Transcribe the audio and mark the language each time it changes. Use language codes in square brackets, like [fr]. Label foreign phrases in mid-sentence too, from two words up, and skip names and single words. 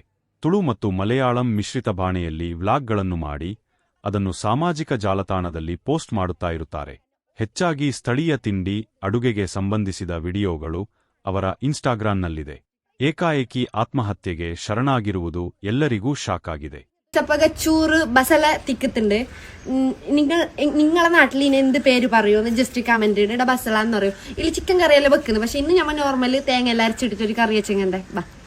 [kn] ತುಳು ಮತ್ತು ಮಲಯಾಳಂ ಮಿಶ್ರಿತ ಬಾಣೆಯಲ್ಲಿ ವ್ಲಾಗ್ಗಳನ್ನು ಮಾಡಿ ಅದನ್ನು ಸಾಮಾಜಿಕ ಜಾಲತಾಣದಲ್ಲಿ ಪೋಸ್ಟ್ ಮಾಡುತ್ತಾ ಇರುತ್ತಾರೆ. ಹೆಚ್ಚಾಗಿ ಸ್ಥಳೀಯ ತಿಂಡಿ, ಅಡುಗೆಗೆ ಸಂಬಂಧಿಸಿದ ವಿಡಿಯೋಗಳು ಅವರ ಇನ್ಸ್ಟಾಗ್ರಾಂನಲ್ಲಿದೆ. ಏಕಾಏಕಿ ಆತ್ಮಹತ್ಯೆಗೆ ಶರಣಾಗಿರುವುದು ಎಲ್ಲರಿಗೂ ಶಾಕ್ ಆಗಿದೆ. [ml] ചൂറ് ബസല തിക്കത്തുണ്ട്. നിങ്ങളെ നാട്ടിൽ ഇനി എന്ത് പേര് പറയുമെന്ന് ജസ്റ്റ് കമന്റ് ഇട. ബസല എന്ന് പറയും. ഇതിൽ ചിക്കൻ കറിയല്ലേ വെക്കുന്നത്. പക്ഷെ ഇന്ന് ഞമ്മ നോർമല് തേങ്ങ എല്ലാം അരച്ചിട്ടിട്ട് ഒരു കറി വെച്ചെങ്ങണ്ടേ.